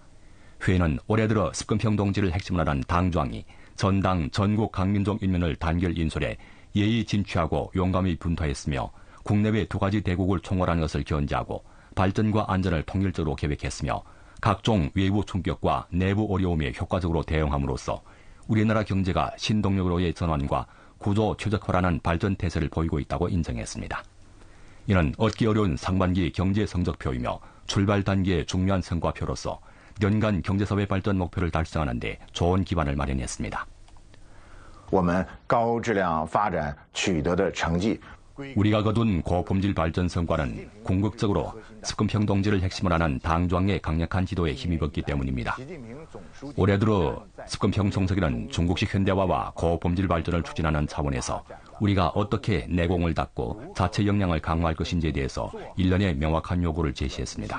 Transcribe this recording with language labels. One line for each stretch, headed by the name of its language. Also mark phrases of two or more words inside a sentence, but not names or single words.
Korean: 회의는 올해 들어 습근평 동지를 핵심으로 한 당조항이 전당 전국 강민족 인민을 단결 인솔해 예의 진취하고 용감히 분투했으며 국내외 두 가지 대국을 총괄하는 것을 견지하고 발전과 안전을 통일적으로 계획했으며 각종 외부 충격과 내부 어려움에 효과적으로 대응함으로써 우리나라 경제가 신동력으로의 전환과 구조 최적화라는 발전 태세를 보이고 있다고 인정했습니다. 이는 얻기 어려운 상반기 경제 성적표이며 출발 단계의 중요한 성과표로서 연간 경제사회 발전 목표를 달성하는 데 좋은 기반을 마련했습니다.
Chinese: 我们高质量发展取得的成绩
Korean: 우리가 거둔 고품질 발전 성과는 궁극적으로 습근평 동지를 핵심으로 하는 당중앙의 강력한 지도에 힘입었기 때문입니다. 올해 들어 습근평 총서기는 중국식 현대화와 고품질 발전을 추진하는 차원에서 우리가 어떻게 내공을 닦고 자체 역량을 강화할 것인지에 대해서 일련의 명확한 요구를 제시했습니다.